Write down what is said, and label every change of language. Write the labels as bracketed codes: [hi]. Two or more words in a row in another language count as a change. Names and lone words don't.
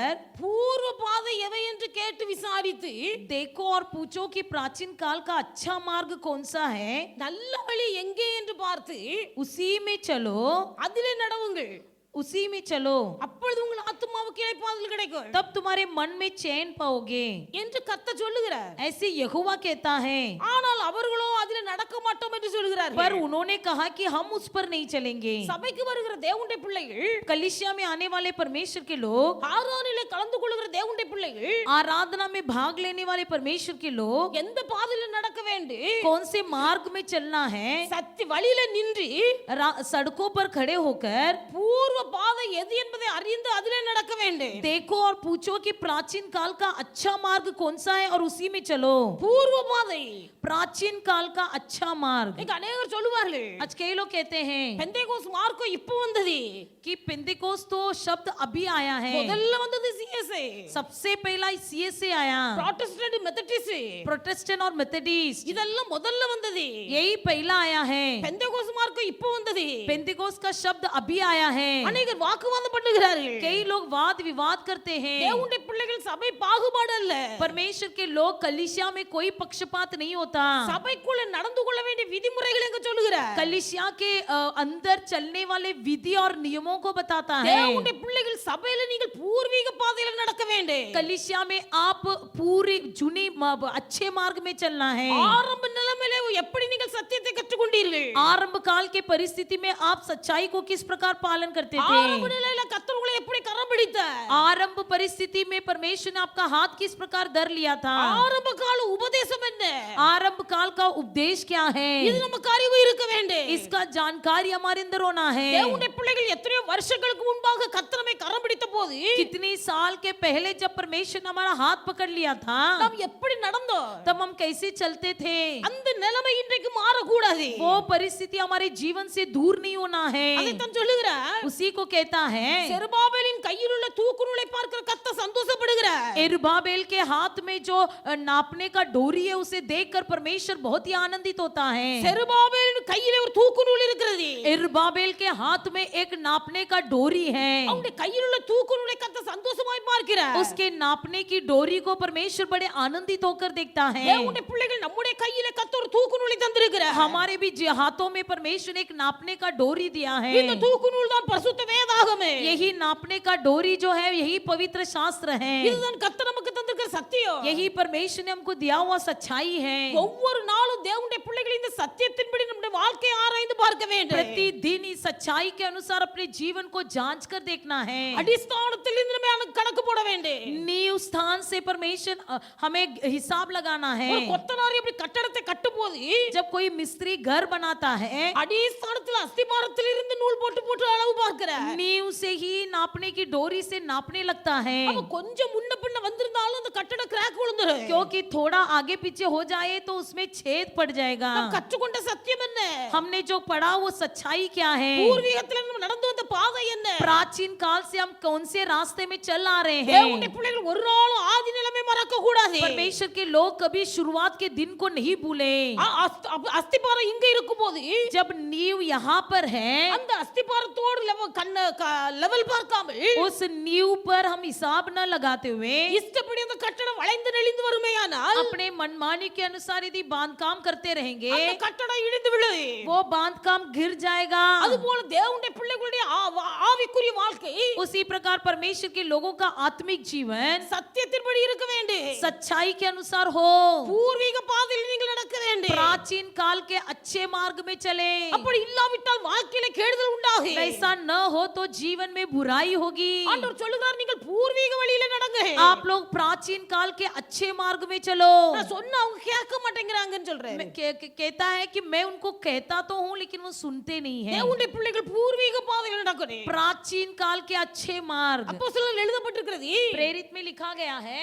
[ta] பூர்வ பாதை எவை என்று கேட்டு விசாரித்து [hi] देखो और पूछो कि प्राचीन काल का अच्छा मार्ग कौन सा है, [ta] நல்ல வழி எங்கே என்று பார்த்து [hi] उसी में चलो, [ta] அதிலே நடவுங்கள். [hi] उसी में चलो, [ta] அப்பொழுது உங்கள் ஆத்துமாவுக்கு இளைப்பாறுதல் கிடைக்கும் [hi] तब तुम्हारे मन में चैन पाओगे [ta] என்று கர்த்தர் சொல்லுகிறார். [hi] ऐसे यहोवा कहता है। [ta] ஆனால் அவர்களோ அதிலே நடக்க மாட்டோம் என்று [hi] पर [ta] சொல்கிறார்கள். [hi] उन्होंने कहा कि हम उस पर नहीं चलेंगे। [ta] சபைக்கு வருகிற தேவனுடைய பிள்ளைகள், [hi] कलीसिया में आने वाले परमेश्वर के लोग, [ta] ஆராதனையிலே கலந்து கொள்கிற தேவனுடைய பிள்ளைகள் [hi] आराधना में भाग लेने वाले परमेश्वर के लोग [ta] எந்த பாதையில நடக்க வேண்டும்? [hi] कौन से मार्ग में चलना है? [ta] சத்தி வழியில நின்று [hi] सड़कों पर खड़े होकर [ta] பூர்வ பாதை எது என்பதை அறிந்து அதிலே நடக்க வேண்டும். [hi] देखो और पूछो कि प्राचीन काल का अच्छा मार्ग कौन सा है और उसी में चलो। [ta] பூர்வ பாதை. [hi] प्राचीन काल का अच्छा मार्ग। [ta] இன்னைக்கு அநேகர் சொல்லுவார்கள், [hi] आज कई लोग कहते हैं [ta] பெந்தேகோஸ் மார்க்கம் இப்போ வந்தது. [hi] कि पेंतिकोस्त तो शब्द अभी आया है, [ta] முதல்ல வந்தது சிஎஸ்ஐ, [hi] सबसे पहला सीएस से आया, [ta] ப்ராட்டஸ்டன்ட் மெத்தடிஸ்ட், [hi] प्रोटेस्टेंट और मेथोडिस्ट, [ta] இதெல்லாம் முதல்ல வந்தது. [hi] यही पहला आया है। [ta] பெந்தேகோஸ்து மார்க்கம் இப்போ வந்தது. [hi] पेंतिकोस्त का शब्द अभी आया है। [ta] அநேகர் வாக்குவாதம் பண்ணுகிறார்கள். [hi] कई लोग वाद विवाद करते हैं। [ta] தேவனுடைய பிள்ளைகள் சபை பாகுபாடு அல்ல. [hi] परमेश्वर के लोग कलीसिया में कोई पक्षपात नहीं होता। [ta] சபைக்குள்ள நடந்து கொள்ள வேண்டிய விதிமுறைகள் எங்க சொல்லுகிறார்? [hi] कलीसिया के अंदर चलने वाले विधि और नियमों को बताता है। [ta] தேவனுடைய பிள்ளைகள் சபையில நீங்கள் பூர்வீக பாதையில நடக்க வேண்டும். [hi] कलीसिया में आप पूरी जुनी अच्छे मार्ग में चलना है। [ta] ஆரம்ப நிலைமையில எப்படி நீங்கள் சத்தியத்தை கற்றுக்கொண்டீர்கள்? [hi] आरंभ काल के परिस्थिति में आप सच्चाई को किस प्रकार पालन करते [ta] ஆரம்ப [hi] थे? [ta] நிலையில கர்த்தர் உங்களை எப்படி கரம் பிடித்தார்? [hi] आरंभ परिस्थिति में परमेश्वर ने आपका हाथ किस प्रकार धर लिया था? [ta] ஆரம்ப கால உபதேசம் என்ன? [hi] आरंभ काल का उपदेश क्या है? [ta] இது நமக்கு அறிவு இருக்க வேண்டும். [hi] इसका जानकारी हमारे अंदर होना है। [ta] தேவனுடைய பிள்ளைகள் எத்தனையோ வருஷங்களுக்கு முன்பாக கர்த்தர் நம்மை கரம் பிடித்த போது [hi] कितनी साल के पहले जब परमेश्वर ने हमारा हाथ पकड़ लिया था, [ta] நாம் எப்படி நடந்தோம்? [hi] तब हम कैसे चलते थे? [ta] அந்த நிலைமை இன்றைக்கு மாறக்கூடாது. [hi] वो परिस्थिति हमारे जीवन से दूर नहीं होना है। [ta] அதைத்தான் சொல்லுகிறார். [hi] उसी को कहता है, [ta] செருபாபேலின் கையில் உள்ள தூக்கு நூலை பார்க்கிற கர்த்தர் சந்தோஷப்படுகிறார். [hi] एरुब्बाबेल के हाथ में जो नापने का डोरी है उसे देखकर परमेश्वर बहुत ही आनंदित होता है। [ta] செருபாபேலின் கையிலே ஒரு தூக்கு நூல் இருக்கிறது. [hi] एरुब्बाबेल के हाथ में एक नापने का डोरी है। [ta] அவனுடைய கையில் உள்ள தூக்கு நூலை கர்த்தர் சந்தோஷமாய் பார்க்கிறார். [hi] उसके नापने की डोरी को परमेश्वर बड़े आनंदित होकर देखता है। [ta] தேவனுடைய பிள்ளைகள் நம்முடைய கையிலே கர்த்தர் ஒரு தூக்கு நூலை தந்திருக்கிறார். [hi] हमारे भी हाथों में परमेश्वर ने एक नापने का डोरी दिया है। [ta] இந்த தூக்கு நூல் தான் பரிசுத்த வேதாகமே. [hi] यही नापने का डोरी जो है यही पवित्र शास्त्र है। [ta] இதுதான் கர்த்தர் நமக்கு தந்திருக்கிற சத்தியம். [hi] यही परमेश्वर ने हमको दिया हुआ सच्चाई है। [ta] ஒவ்வொரு நாளும் தேவனுடைய பிள்ளைகள் இந்த சத்தியத்தின்படி நம்முடைய வாழ்க்கையை ஆராய்ந்து பார்க்க வேண்டும். [hi] प्रतिदिन इस सच्चाई के अनुसार अपने जीवन को जांच कर देखना है। [ta] அடிஸ்தானத்தில் இருந்து நம்ம கணக்கு போட வேண்டும். [hi] नींव स्थान से परमेश्वर हमें हिसाब लगाना है। [ta] ஒரு கொத்தனார் எப்படி கட்டடத்தை கட்டும்போது [hi] जब कोई मिस्त्री घर बनाता है, [ta] அடிஸ்தானத்தில் அஸ்திபாரத்தில் இருந்து நூல் போட்டு போட்டு அளவு பார்க்கிறார். [hi] नींव से ही नापने की डोरी से नापने लगता है। [ta] அப்ப கொஞ்சம் முன்ன பின்ன வந்திருந்தாலும் அந்த கட்டட கிராக் விழுந்துரும். [hi] क्योंकि थोड़ा आगे पीछे हो जाए तो उसमें छेद पड़ जाएगा। [ta] நாம் கற்றுக்கொண்ட சத்தியம் என்ன? [hi] हमने जो पढ़ा वो सच्चाई क्या है? [ta] பூர்வீகத்தில் நம்ம நடந்து வந்த பாதை என்ன? [hi] प्राचीन काल से हम कौन से रास्ते में चल आ रहे [ta] தேவனுடைய [hi] हैं? [ta] பிள்ளைகள் ஒரு நாளும் ஆதி நிலைமை மறக்க கூடாது. [hi] परमेश्वर के लोग कभी शुरुआत के दिन को नहीं भूले। [ta] அஸ்திபாரம் இங்க இருக்கும்போது [hi] जब नींव यहाँ पर है, [ta] அந்த அஸ்திபாரத்தோடு லெவல் பார்க்காமல் [hi] उस नींव पर हम हिसाब न लगाते हुए [ta] இஷ்டப்படி அந்த கட்டடம் வளைந்து நெளிந்து வருமேயானால் [hi] अपने मनमानी के अनुसार यदि बांधकाम करते रहेंगे, [ta] அந்த கட்டடம் இடிந்து விழும். [hi] वो बांधकाम गिर जाएगा। [ta] அதுபோல தேவனுடைய பிள்ளைகளுடைய ஆவிக்குரிய வாழ்க்கை [hi] उसी प्रकार परमेश्वर के लोगों का आत्मिक जीवन [ta] சத்தியத்தின்படி இருக்க வேண்டும். [hi] सच्चाई के अनुसार हो। [ta] பூர்வீக பாதையில் நீங்கள் நடக்க வேண்டும். [hi] प्राचीन काल के अच्छे मार्ग में चले। [ta] அப்படி இல்லாவிட்டால் வாழ்க்கையில கெடுதல் உண்டாகும். [hi] ऐसा न हो तो जीवन में बुराई होगी। [ta] ஆண்டவர் சொல்லுகிறார் நீங்கள் பூர்வீக வழியில நடங்க. [hi] आप लोग प्राचीन काल के अच्छे मार्ग में चलो। [ta] நான் சொன்னா அவங்க கேட்க மாட்டேங்கிறாங்கன்னு சொல்றேன். [hi] कहता है कि मैं उनको कहता तो हूँ लेकिन वो सुनते नहीं है। [ta] தேவனுடைய பிள்ளைகள் பூர்வீக பாதையில் நடக்கணும். [hi] प्राचीन काल के अच्छे मार्ग [ta] அப்போஸ்தலர்கள் எழுதப்பட்டிருக்கிறது. [hi] प्रेरित में लिखा गया है।